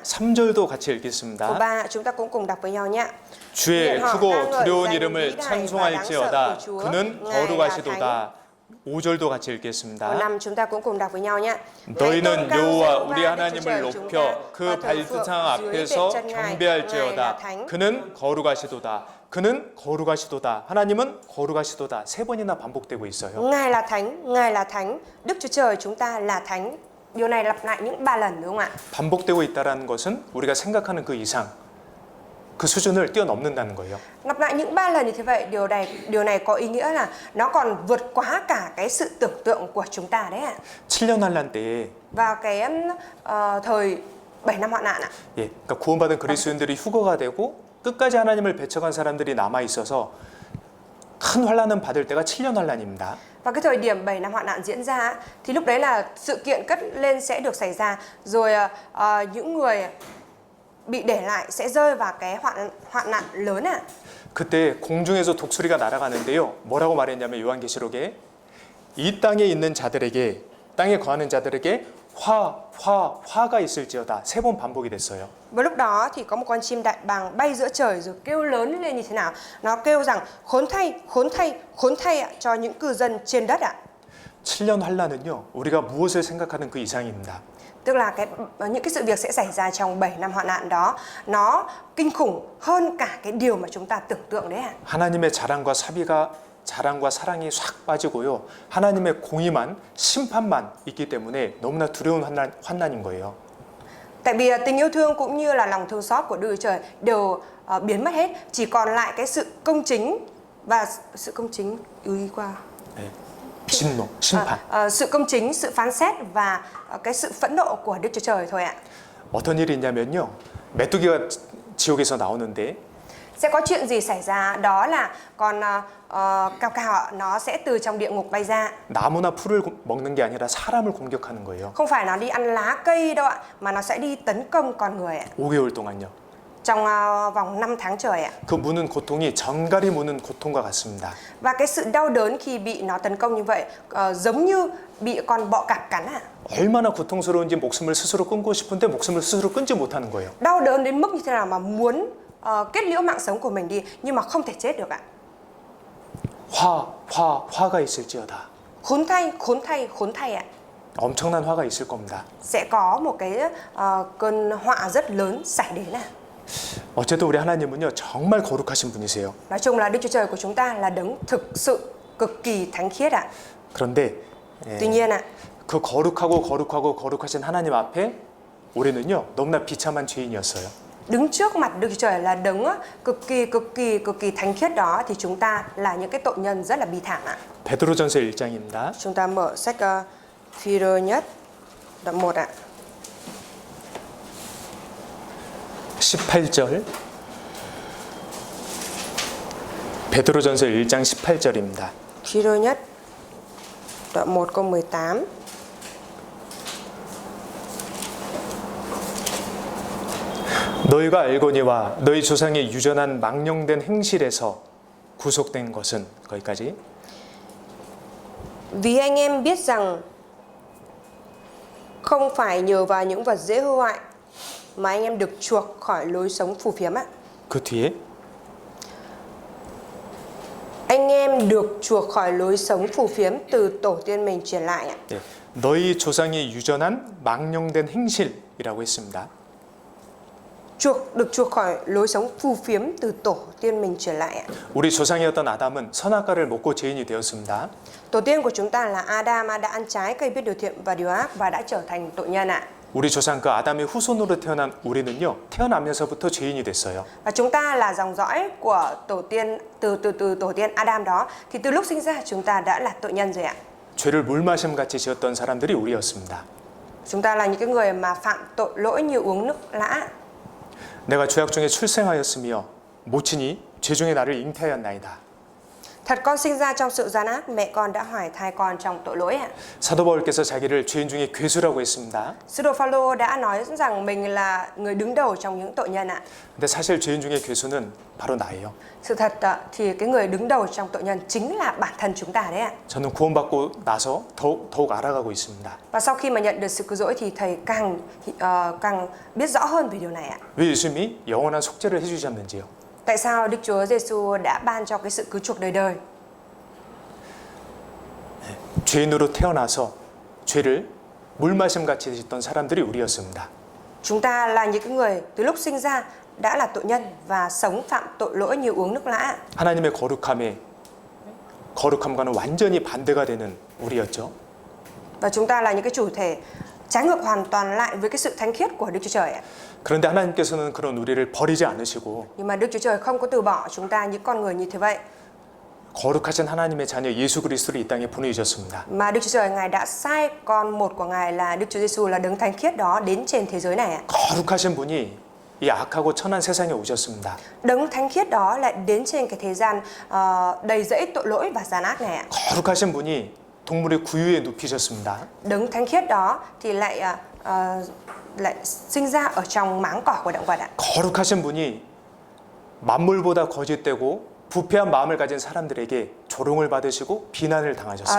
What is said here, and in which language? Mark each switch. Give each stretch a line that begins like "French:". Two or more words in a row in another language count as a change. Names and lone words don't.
Korean: 3절도 같이
Vietnamese: Câu
Korean: 읽겠습니다.
Vietnamese: 3 chúng ta cũng cùng đọc với nhau nhé.
Korean: 주의
Vietnamese: nguyện họ
Korean: 크고
Vietnamese: ca ngợi
Korean: 두려운
Vietnamese: danh
Korean: 이름을
Vietnamese: vĩ đại và đáng sợ
Korean: 찬송할지어다.
Vietnamese: của Chúa.
Korean: 그는
Vietnamese: Ngài là
Korean: 거룩하시도다. 5절도 같이
Vietnamese: Câu
Korean: 읽겠습니다.
Vietnamese: 5 chúng ta cũng cùng đọc với nhau nhé.
Korean: 너희는 여호와 우리
Vietnamese: Đức
Korean: 하나님을
Vietnamese: Chúa Trời chúng ta
Korean: 높여 그
Vietnamese: và thờ phượng
Korean: 발두상
Vietnamese: dưới
Korean: 앞에서
Vietnamese: bệ chân Ngài. Ngài là
Korean: 경배할지어다.
Vietnamese: thánh.
Korean: 그는 거룩하시도다. 그는 거룩하시도다. 하나님은 거룩하시도다. 세 번이나 반복되고 있어요.
Vietnamese: Ngài là thánh, Ngài là thánh. Đức Chúa Trời chúng ta là thánh. Điều này lặp lại những 3 lần đúng không ạ?
Korean: 반복되고 있다는 것은 우리가 생각하는 그 이상 그 수준을 뛰어넘는다는 거예요.
Vietnamese: Lặp lại những 3 lần như thế vậy, điều này có ý nghĩa là nó còn vượt quá cả cái sự tưởng tượng của chúng ta đấy ạ.
Korean: 7년 환란 때에
Vietnamese: Vào cái thời 7 năm hoạn nạn ạ.
Korean: 예, 그러니까 구원받은 그리스도인들이 휴거가 되고 끝까지 하나님을 배척한 사람들이 남아 있어서 큰 환란은 받을 때가 7년 환란입니다.
Vietnamese: Và cái thời điểm 7 năm hoạn nạn diễn ra thì lúc đấy là sự kiện cất lên sẽ được xảy ra, rồi những người bị để lại sẽ rơi vào cái hoạn nạn lớn ạ.
Korean: 그때 공중에서 독수리가 날아가는데요. 뭐라고 말했냐면 요한계시록에 이 땅에 있는 자들에게 땅에 거하는 자들에게 화가 있을지어다. 세 번 반복이 됐어요.
Vietnamese: Và lúc đó thì có một con chim đại bàng bay giữa trời rồi kêu lớn lên như thế nào? Nó kêu rằng khốn thay, khốn thay, khốn thay ạ, cho những cư dân trên đất ạ.
Korean: 7년 환란은요. 우리가 무엇을 생각하는 그 이상입니다.
Vietnamese: Tức là những cái sự việc sẽ xảy ra trong 7 năm hoạn nạn đó nó kinh khủng hơn cả cái điều mà chúng ta tưởng tượng đấy ạ.
Korean: 하나님의 자랑과 사랑이 싹 빠지고요. 하나님의 공의만 심판만 있기 때문에 너무나 두려운 환난인 거예요.
Vietnamese: Tại vì tình yêu thương cũng như là lòng thương xót của Đức Chúa Trời đều biến mất hết, chỉ còn lại cái sự công chính và sự công chính ý qua
Korean: 진노, 심판.
Vietnamese: sự công chính, sự phán xét và cái sự phẫn nộ của Đức Chúa Trời thôi ạ.
Korean: 어떤 일이 있냐면요. 메뚜기가 지옥에서 나오는데
Vietnamese: Sẽ có chuyện gì xảy ra đó là con cào cào nó sẽ từ trong địa ngục bay ra.
Korean: 나무나 풀을 먹는 게 아니라 사람을 공격하는 거예요.
Vietnamese: Không phải nó đi ăn lá cây đâu ạ, mà nó sẽ đi tấn công con người ạ.
Korean: 5개월 동안요.
Vietnamese: Trong vòng 5 tháng trời ạ.
Korean: 그 무는 고통이 전갈이 무는 고통과 같습니다.
Vietnamese: Và cái sự đau đớn khi bị nó tấn công như vậy giống như bị con bọ cạp cắn ạ.
Korean: 얼마나 고통스러운지 목숨을 스스로 끊고 싶은데 목숨을 스스로 끊지 못하는 거예요.
Vietnamese: Đau đớn đến mức như thế nào mà muốn kết liễu mạng sống của mình đi nhưng mà không thể chết được ạ.
Korean: 화가 있을지어다.
Vietnamese: Khốn thay, khốn thay, khốn thay ạ.
Korean: 엄청난 화가 있을 겁니다.
Vietnamese: Sẽ có một cái cơn họa rất lớn xảy đến ạ.
Korean: 어쨌든 우리 하나님은요 정말 거룩하신 분이세요.
Vietnamese: Nói chung là Đức Chúa Trời của chúng ta là đấng thực sự cực kỳ thánh khiết ạ.
Korean: 그런데
Vietnamese: Tuy nhiên ạ,
Korean: 그 거룩하신 하나님 앞에 우리는요 너무나 비참한 죄인이었어요.
Vietnamese: đứng trước mặt Đức Chúa Trời là đấng cực kỳ thánh khiết đó, thì chúng ta là những cái tội nhân rất là bi thảm ạ.
Korean: 베드로전서 1장입니다.
Vietnamese: Chúng ta mở sách Phi-rơ nhất đoạn 1 ạ.
Korean: 18절. 베드로전서 1장 18절입니다.
Vietnamese: Phi-rơ nhất đoạn 1 câu 18.
Korean: 너희가 알거니와 너희 조상의 유전한 망령된 행실에서 구속된 것은 거기까지.
Vietnamese: Vì anh em biết rằng không phải nhờ vào những vật dễ hư hoại mà anh em được chuộc khỏi lối sống phù phiếm ạ.
Korean: 그 뒤에
Vietnamese: Anh em được chuộc khỏi lối sống phù phiếm từ tổ tiên mình truyền lại ạ.
Korean: 네, 너희 조상의 유전한 망령된 행실이라고 했습니다.
Vietnamese: Được chuộc khỏi lối sống phù phiếm từ tổ tiên mình truyền lại ạ.
Korean: 우리 조상이었던 아담은 선악과를 먹고 죄인이 되었습니다.
Vietnamese: Tổ tiên của chúng ta là Adam đã ăn trái cây biết điều thiện và điều ác và đã trở thành tội nhân ạ.
Korean: 우리 조상 그 아담의 후손으로 태어난 우리는요, 태어나면서부터 죄인이 됐어요.
Vietnamese: Và chúng ta là dòng dõi của tổ tiên từ tổ tiên Adam đó, thì từ lúc sinh ra chúng ta đã là tội nhân rồi ạ.
Korean: 죄를 물마심 같이 지었던 사람들이 우리였습니다.
Vietnamese: Chúng ta là những cái người mà phạm tội lỗi như uống nước lã.
Korean: 내가 죄악 중에 출생하였으며 모친이 죄 중에 나를 잉태하였나이다.
Vietnamese: Thật con sinh ra trong sự gian ác, mẹ con đã hoài thai con trong tội lỗi ạ.
Korean: 사도 바울께서 자기를 죄인 중에 괴수라고 했습니다.
Vietnamese: Sứ đồ Phaolô đã nói rằng mình là người đứng đầu trong những tội nhân ạ.
Korean: 근데 사실 죄인 중에 괴수는 바로 나예요.
Vietnamese: Sự thật thì cái người đứng đầu trong tội nhân chính là bản thân chúng ta đấy ạ.
Korean: 저는 구원받고 나서 더욱 알아가고 있습니다.
Vietnamese: Và sau khi mà nhận được sự cứu rỗi thì thầy càng biết rõ hơn về điều này ạ.
Korean: 왜 예수님이 영원한 속죄를 해주셨는지요?
Vietnamese: Tại sao Đức Chúa Giêsu đã ban cho cái sự cứu chuộc đời đời?
Korean: 죄인으로 태어나서 죄를 물마심 같이 짓던 사람들이 우리였습니다.
Vietnamese: Chúng ta là những cái người từ lúc sinh ra đã là tội nhân và sống phạm tội lỗi như uống nước lã.
Korean: 하나님의 거룩함과는 완전히 반대가 되는 우리였죠.
Vietnamese: Và chúng ta là những cái chủ thể trái ngược hoàn toàn lại với cái sự thánh khiết của Đức Chúa Trời ạ.
Korean: 그런데 하나님께서는 그런 우리를 버리지 않으시고
Vietnamese: Nhưng mà Đức Chúa Trời không có từ bỏ chúng ta những con người như thế vậy.
Korean: 거룩하신 하나님의 자녀 예수 그리스도를 이 땅에 보내주셨습니다.
Vietnamese: Mà Đức Chúa Trời Ngài đã sai con một của Ngài là Đức Chúa Giêsu là đấng thánh khiết đó đến trên thế giới này ạ.
Korean: 거룩하신 분이 이 악하고 천한 세상에 오셨습니다.
Vietnamese: Đấng thánh khiết đó lại đến trên cái thế gian đầy rẫy tội lỗi và gian ác này ạ.
Korean: 거룩하신 분이 동물의 구유에 눕히셨습니다.
Vietnamese: Đấng thánh khiết đó thì lại sinh ra ở trong máng cỏ của động vật ạ.
Korean: 거룩하신 분이 만물보다 거짓되고 부패한 마음을 가진 사람들에게 조롱을 받으시고 비난을 당하셨어요.